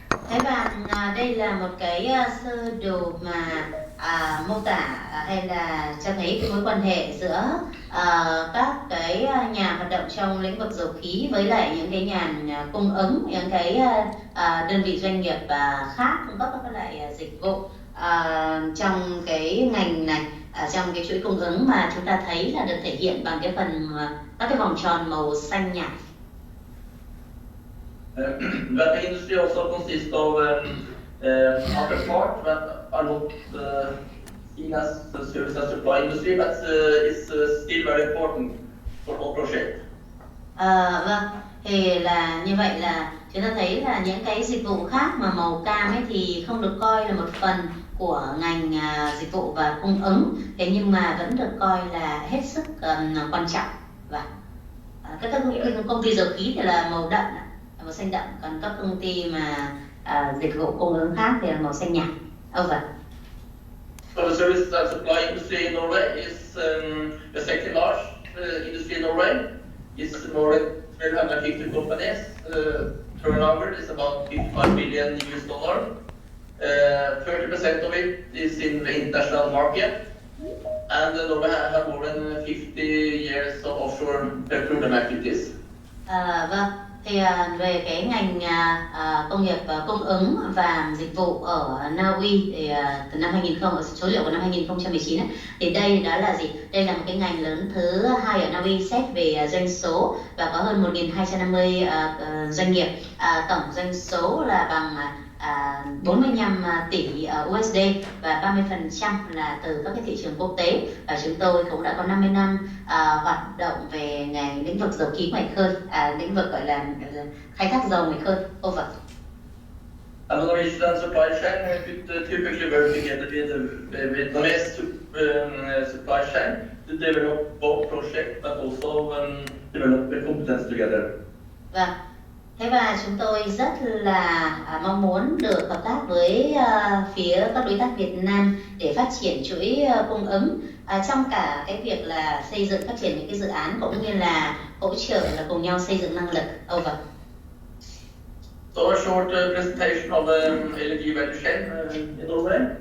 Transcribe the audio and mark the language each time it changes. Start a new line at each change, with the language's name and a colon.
Vietnamese: Thế và đây là một cái sơ đồ mà mô tả hay là cho thấy cái mối quan hệ giữa các cái nhà hoạt động trong lĩnh vực dầu khí với lại những cái nhà cung ứng, những cái đơn vị doanh nghiệp khác cung cấp các loại dịch vụ trong cái ngành này, trong cái chuỗi cung ứng mà chúng ta thấy là được thể hiện bằng cái phần các cái vòng tròn màu xanh nhạt.
English: That industry also consists of other parts that are not seen as the service and supply industry, but it's still very important for all project.
Vietnamese: Vâng, thì là như vậy là chúng ta thấy là những cái dịch vụ khác mà màu cam ấy thì không được coi là một phần của ngành dịch vụ và cung ứng, thế nhưng mà vẫn được coi là hết sức quan trọng. Và các công ty dầu khí thì là màu đậm, màu xanh đậm, còn các công ty mà dịch vụ cung ứng khác thì là màu xanh nhạt.
English: Over. So the service and supply industry in Norway is the second large industry in Norway. It's more than 1,250 companies. Turnover is about $55 billion. 30% of it is in the international market, and Norway has more than 50 years of offshore petroleum activities.
Vietnamese: Vâng, thì về cái ngành công nghiệp cung ứng và dịch vụ ở Na Uy thì từ năm 2000, số liệu của năm 2019 ấy, thì đây đó là gì? Đây là một cái ngành lớn thứ hai ở Na Uy xét về doanh số và có hơn 1.250 doanh nghiệp. Tổng doanh số là bằng 45 tỷ USD và 30% là từ các cái thị trường quốc tế. Và chúng tôi cũng đã có 50 năm hoạt động về ngành lĩnh vực dầu khí ngoài khơi, lĩnh vực gọi là khai thác dầu ngoài khơi.
English: Over. And the Norwegian supply chain could typically work together with the Vietnamese supply chain to develop both projects but also develop the competence together.
Vietnamese: Vâng. Thế và chúng tôi rất là mong muốn được hợp tác với phía các đối tác Việt Nam để phát triển chuỗi cung ứng trong cả cái việc là xây dựng phát triển những cái dự án cũng như là hỗ trợ là cùng nhau xây dựng năng lực.
English: Over. So a short presentation of LNG value chain in Norway.